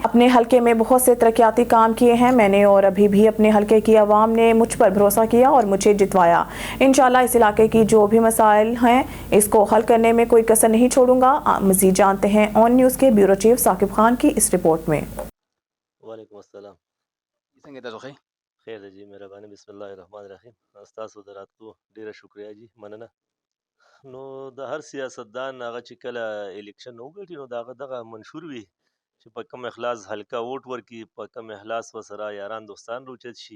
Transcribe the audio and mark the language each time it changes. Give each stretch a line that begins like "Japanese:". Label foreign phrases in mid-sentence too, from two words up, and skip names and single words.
Urdu: اپنے حلقے میں بہت سے ترقیاتی کام کیے ہیں۔ میں نے اور ابھی بھی اپنے حلقے کی عوام نے مجھ پر بھروسہ کیا اور مجھے جتوایا. ان شاء اللہ اس علاقے کی جو بھی مسائل ہیں اس کو حل کرنے میں کوئی کسر نہیں چھوڑوں گا. مزید جانتے ہیں آن نیوز کے بیورو چیف ثاقب خان کی اس رپورٹ میں.
Arabic: وعليكم السلام.
Pashto: څنګه تاسو ښه خیر دی جی مهرباني
Arabic: بسم الله الرحمن الرحیم.
Pashto: تاسو د راتلو ډیره شکریا جی مننه. نو د هر سیاستدان هغه چې کله الیکشن وګټي نو دغه منشور وي چې په کم اخلاص هلکا ووټ ورکي، په کم اخلاص ورسره یاران دوستان روچت شي.